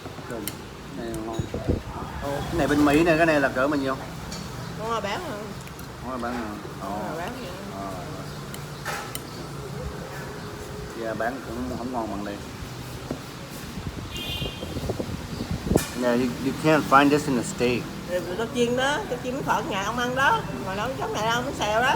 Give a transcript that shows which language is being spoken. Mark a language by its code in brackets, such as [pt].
[en] Good. [vi] Này ngon. Cái này bên Mỹ này, cái này là cỡ bao nhiêu? Con ơi bán hả? Không bán hả? Bán gì? Dạ bán cũng không ngon bằng đây. [en] Yeah, you can't find this in the States. [vi] Rồi tao chiên đó, tao chiên bánh khọt nhà ông ăn đó. Mà đâu giống này đâu, bánh xèo đó.